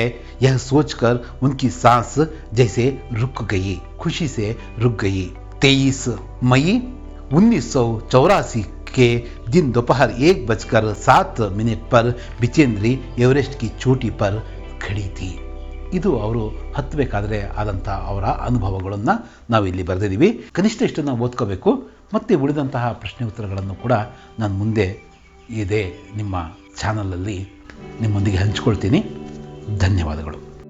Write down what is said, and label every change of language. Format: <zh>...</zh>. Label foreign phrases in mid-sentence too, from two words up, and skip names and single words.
<hi>यह सोचकर उनकी सांस जैसे रुक गई, खुशी से रुक गई. 23 मई 1984 के दिन दोपहर 1:07 पर बिचेंद्री एवरेस्ट की चोटी पर खड़ी थी.</hi> <kn>ಇದು ಅವರು ಹತ್ತಬೇಕಾದ್ರೆ ಆದಂಥ ಅವರ ಅನುಭವಗಳನ್ನು ನಾವು ಇಲ್ಲಿ ಬರೆದಿದ್ದೀವಿ. ಕನಿಷ್ಠ ಇಷ್ಟನ್ನು ಓದ್ಕೋಬೇಕು. ಮತ್ತು ಉಳಿದಂತಹ ಪ್ರಶ್ನೆ ಉತ್ತರಗಳನ್ನು ಕೂಡ ನಾನು ಮುಂದೆ ಇದೇ ನಿಮ್ಮ ಚಾನಲಲ್ಲಿ ನಿಮ್ಮೊಂದಿಗೆ ಹಂಚ್ಕೊಳ್ತೀನಿ. ಧನ್ಯವಾದಗಳು.</kn>